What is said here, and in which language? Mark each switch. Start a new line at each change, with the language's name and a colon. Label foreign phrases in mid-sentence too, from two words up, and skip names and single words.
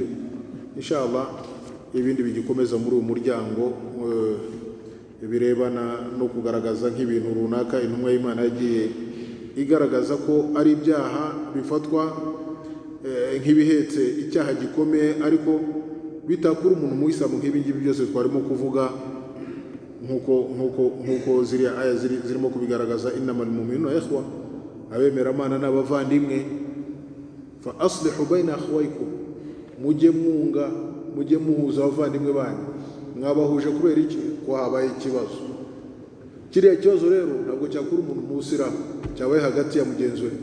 Kinyarwanda: Inshallah ibindi bigikomeza muri uyu muryango birebana no kugaragaza nk'ibintu runaka intumwa y'Imana yagiye igaragaza ko ari ibyaha bifatwa nk'ibihetse icyaha gikomeye, ariko bitakura umuntu mu Isilamu nk'ibi ngibi byose twarimo kuvuga, nk'uko ziriya aya zirimo kubigaragaza.
Arabic: إنما المؤمنون إخوة,
Kinyarwanda: abemera Imana n'abavandimwe.
Arabic: فأصلحوا بين أخويكم,
Kinyarwanda: mujye mwunga, mujye muhuza abavandimwe banyu. Mwabahuje kubera iki? Ko habaye ikibazo. Kiriya kibazo rero ntabwo cyakura umuntu mu Isilamu, cyabaye hagati ya mugenzi we.